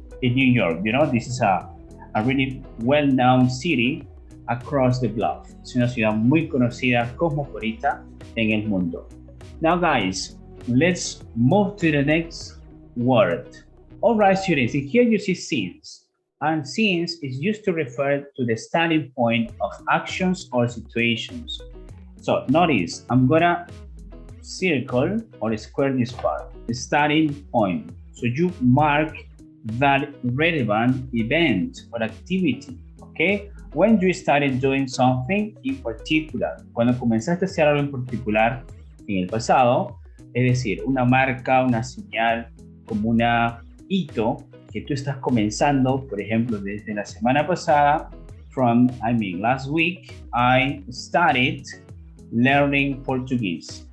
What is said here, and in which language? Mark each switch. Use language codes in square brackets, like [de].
[en] In New York, you know, this is a really well-known city across the globe. [es] Es una ciudad muy conocida, cosmopolita en el mundo. [en] Now guys, let's move to the next word. All right, students, here you see since. And since is used to refer to the starting point of actions or situations. So notice, I'm gonna circle or square this part, the starting point. So you mark that relevant event or activity, okay? When you started doing something in particular, [es] cuando comenzaste a hacer algo en particular en el pasado, es decir, una marca, una señal, como una hito que tú estás comenzando, por ejemplo, desde la semana pasada, [en] last week, I started learning Portuguese.